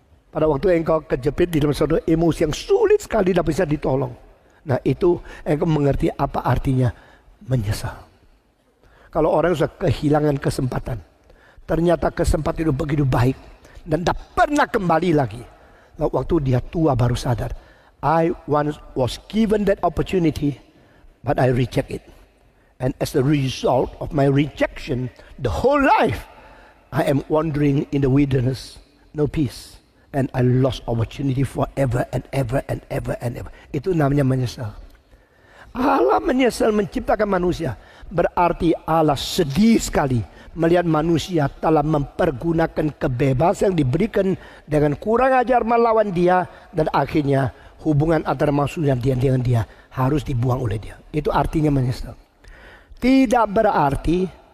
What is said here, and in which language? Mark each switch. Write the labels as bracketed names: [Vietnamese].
[Indonesian] Pada waktu engkau kejepit di dalam suatu emosi yang sulit sekali tidak bisa ditolong. Nah itu engkau mengerti apa artinya menyesal. Kalau orang sudah kehilangan kesempatan, ternyata kesempatan itu begitu baik dan tak pernah kembali lagi. Waktu dia tua baru sadar, [English] I once was given that opportunity, but I reject it. And as a result of my rejection, the whole life I am wandering in the wilderness, no peace, and I lost opportunity forever and ever and ever and ever. [Indonesian] Itu namanya menyesal. Allah menyesal menciptakan manusia, berarti Allah sedih sekali melihat manusia telah mempergunakan kebebasan yang diberikan dengan kurang ajar melawan Dia, dan akhirnya hubungan antara manusia dengan Dia harus dibuang oleh Dia. Itu artinya menyesal. Tidak berarti